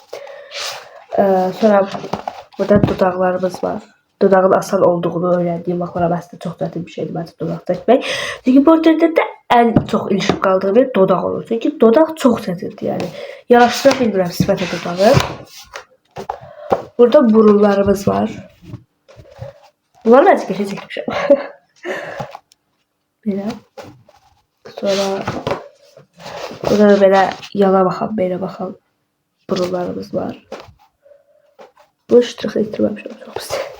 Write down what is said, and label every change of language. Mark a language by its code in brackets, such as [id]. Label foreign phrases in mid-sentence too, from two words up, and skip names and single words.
[az] Sonra burada dodaqlarımız var. Dodağın asan olduğunu öyrəndiyim vaxtlar əslində çox çətin bir şeydir məncə dodaq çəkmək. Çünki portretdə ən çox ilişib qaldığı bir dodaq olur. Çünki dodaq çox çətindir yəni. Yaraşdıra bilmirəm sifətə dodağı. Burada burunlarımız var. [tr] Bunları ben geçe çekmişim. Böyle. Sonra burada da böyle yana bakan, böyle bakan burunlarımız var. Bu ştrixi itirmemişim. Çok pis.